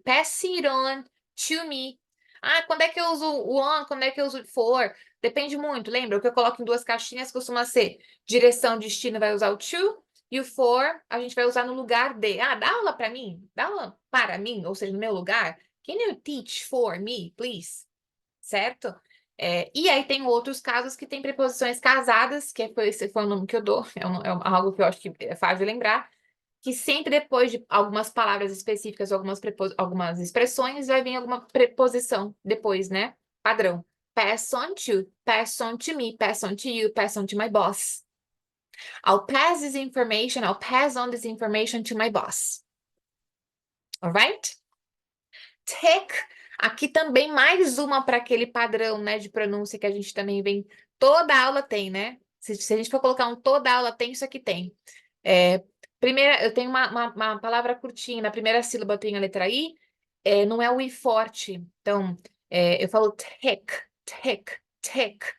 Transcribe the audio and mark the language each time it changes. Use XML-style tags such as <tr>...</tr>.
<en>Pass it on to me.</en> <pt>Ah, quando é que eu uso o on? Quando é que eu uso o for? Depende muito. Lembra? O que eu coloco em duas caixinhas costuma ser direção, destino, vai usar o to. E o for, a gente vai usar no lugar de. Ah, dá aula para mim. Dá aula para mim, ou seja, no meu lugar.</pt> <en>Can you teach for me, please?</en> <pt>Certo? E aí tem outros casos que tem preposições casadas, esse foi o nome que eu dou, algo que eu acho que é fácil de lembrar, que sempre depois de algumas palavras específicas, algumas expressões, vai vir alguma preposição depois, né? Padrão.</pt> <en>Pass on to me, pass on to you, pass on to my boss. I'll pass on this information to my boss. Alright?</en> <pt>Tech, aqui também mais uma para aquele padrão, né, de pronúncia que a gente também vem. Toda aula tem, né? Se a gente for colocar toda aula tem, isso aqui tem. Primeira, eu tenho uma palavra curtinha, na primeira sílaba eu tenho a letra I, não é o I forte. Então, eu falo tech, tech, tech.</pt>